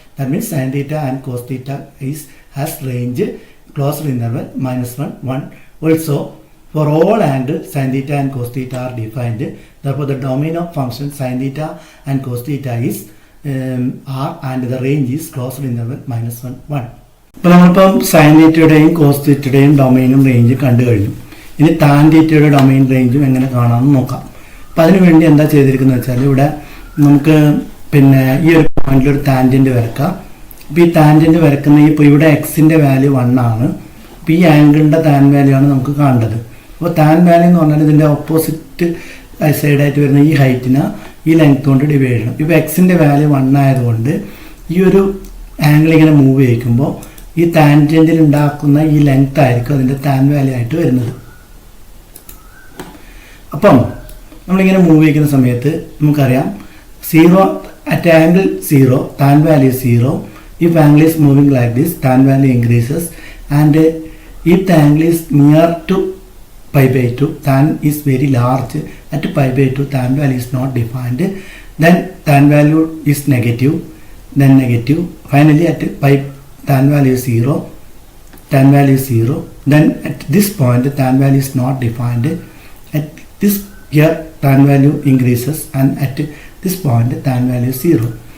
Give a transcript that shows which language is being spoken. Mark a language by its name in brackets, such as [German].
[English] That means sin theta and cos theta has range closed interval -1, 1. Also for all angles sin theta and cos theta are defined. Therefore the domain of function sin theta and cos theta is r, and the range is closed interval -1, 1. [Malayalam] ഇപ്പോൾ നമ്മളിപ്പം sign തീറ്റയുടെയും cos തീറ്റയുടെയും ഡൊമൈനും റേഞ്ചും കണ്ടു കഴിഞ്ഞു. ഇനി tan തീറ്റയുടെ domain റേഞ്ചും എങ്ങനെ കാണാമെന്ന് നോക്കാം. അപ്പം അതിനുവേണ്ടി എന്താ ചെയ്തിരിക്കുന്നത് വെച്ചാൽ ഇവിടെ നമുക്ക് പിന്നെ ഈ ഒരു പോയിന്റിൽ ഒരു ടാൻജന്റ് വരക്കാം. അപ്പോൾ ഈ ടാൻജന്റ് വരക്കുന്ന ഇപ്പോൾ ഇവിടെ എക്സിൻ്റെ വാല്യൂ 1 ആണ്. അപ്പോൾ ഈ ആംഗിളിൻ്റെ ടാൻ വാല്യൂ ആണ് നമുക്ക് കാണേണ്ടത്. അപ്പോൾ ടാൻ വാല്യൂ എന്ന് പറഞ്ഞാൽ ഇതിൻ്റെ ഓപ്പോസിറ്റ് സൈഡായിട്ട് വരുന്ന ഈ ഹൈറ്റിനെ ഈ ലെങ്ത് കൊണ്ട് ഡിവൈഡ് ചെയ്യണം. ഇപ്പോൾ എക്സിൻ്റെ വാല്യൂ 1 ആയതുകൊണ്ട് ഈ ഒരു ആംഗിൾ ഇങ്ങനെ മൂവ് ചെയ്യിക്കുമ്പോൾ ഈ ടാൻജന്റിൽ ഉണ്ടാക്കുന്ന ഈ ലെങ്ത് ആയിരിക്കും അതിൻ്റെ ടാൻ വാല്യൂ ആയിട്ട് വരുന്നത്. അപ്പം നമ്മളിങ്ങനെ മൂവ് ചെയ്യിക്കുന്ന സമയത്ത് നമുക്കറിയാം 0 [English] at angle 0 tan value is 0. If angle is moving like this, tan value increases, and if the angle is near to pi by 2, tan is very large at pi by 2, tan value is not defined, then tan value is negative, then negative, finally at pi tan value is 0, tan value is 0, then at this point tan value is not defined, at this here tan value increases, and at this point tan value is 0.